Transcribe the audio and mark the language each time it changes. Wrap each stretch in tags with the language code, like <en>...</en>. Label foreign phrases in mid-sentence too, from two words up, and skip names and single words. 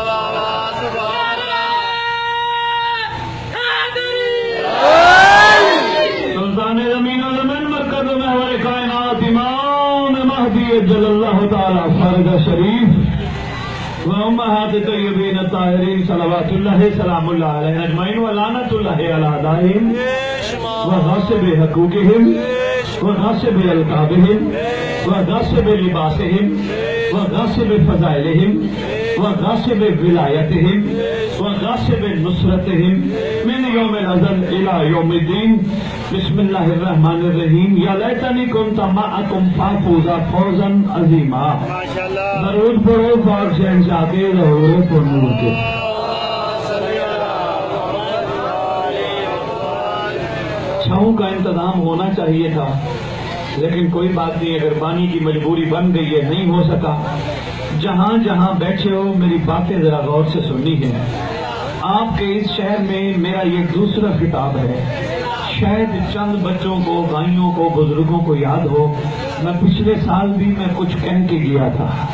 <ur>سلطان زمین و زمین مرکز محور کائنات امام مہدی</ur> <ar>جل اللہ تعالی فرج شریف وامہات طیبین الطاہرین صلوات اللہ سلام اللہ علیہ اجمعین ولعنۃ اللہ علی اعدائہم وغاصب حقوقہم وغاصب القابہم وغاصب لباسہم وغاصب فضائلہم وغاصب ولایتہم وغاصب نصرتہم من یوم الازل الى یوم الدین بسم اللہ الرحمن الرحیم یا لیتنی کنت معکم فافوز فوزا عظیما</ar> <ur>درود پڑھو پاک شہنشاہ کے ظہور پر نور کے چھاؤں کا انتظام ہونا چاہیے تھا لیکن کوئی بات نہیں اگر پانی کی مجبوری بن گئی ہے نہیں ہو سکا جہاں جہاں بیٹھے ہو میری باتیں ذرا غور سے سننی ہے آپ کے اس شہر میں میرا یہ دوسرا خطاب ہے شاید چند بچوں کو بھائیوں کو بزرگوں کو یاد ہو میں پچھلے سال بھی میں کچھ کہہ کے گیا تھا</ur>